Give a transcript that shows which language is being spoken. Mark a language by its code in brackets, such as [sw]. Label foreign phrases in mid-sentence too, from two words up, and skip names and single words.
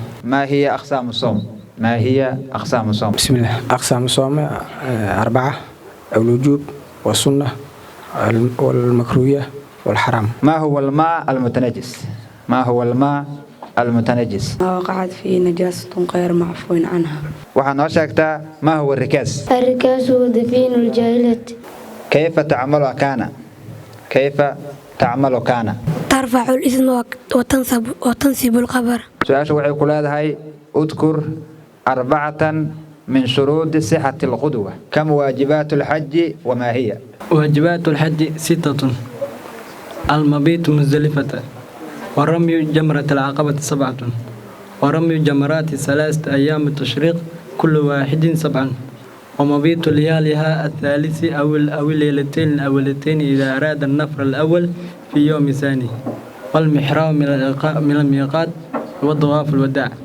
[ar] ما هي أقسام الصوم ما هي أقسام الصوم بسم الله أقسام الصوم 4 الوجوب والسنة والمكروهية والحرام ما هو الماء المتنجس ما هو الماء المتنجس ما وقعت فيه نجاسة غير معفو عنها [so] waxaa noo sheegtaa [ar] ما هو الركاز الركاز هو دفين الجاهلة كيف تعمل كان ترفع الإذن وتنصب الخبر سؤال [so] waxay ku leedahay [ar] اذكر 4 من شروط صحة القدوة كم واجبات الحج وما هي واجبات الحج 6 المبيت مزدلفة ورمي جمرة العقبة 7 ورمي جمرات 3 أيام التشريق كل واحد 7 ومبيت لياليها الثالث أو الليلتين الأولتين إذا أراد النفر الأول في يوم ثاني والمحرام من الميقات والطواف الوداع